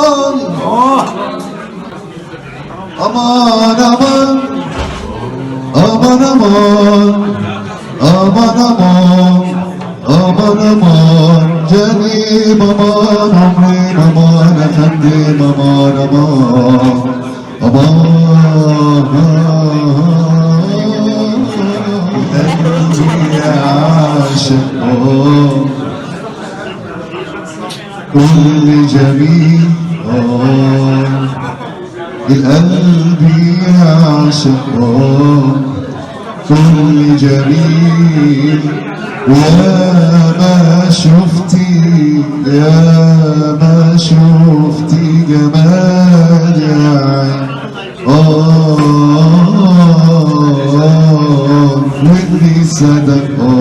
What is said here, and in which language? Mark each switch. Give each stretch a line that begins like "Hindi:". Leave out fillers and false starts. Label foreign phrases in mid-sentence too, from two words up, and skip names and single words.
Turkish: aman aman aman aman aman aman aman aman canim aman ömrüm aman efendim aman aman aman ya aşık
Arabic: كل جميل القلب يعشق كل جميل ويا ما شفتي يا ما شفتي جمال يا عين واللي صدق